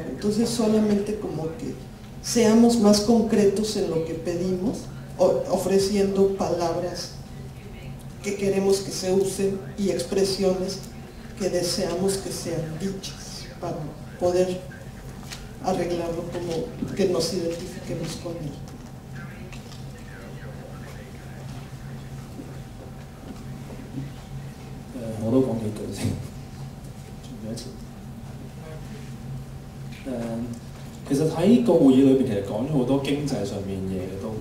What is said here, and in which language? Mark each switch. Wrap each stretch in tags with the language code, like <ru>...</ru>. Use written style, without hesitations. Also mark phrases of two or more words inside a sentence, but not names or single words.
<es>Entonces solamente como que seamos más concretos en lo que pedimos, ofreciendo palabras que queremos que se usen y expresiones que deseamos que sean dichas para poder arreglarlo, como que nos identifiquemos con él.</es> <yue>其實喺個會議裏邊，其實講咗好多經濟上面嘢嘅都。</yue>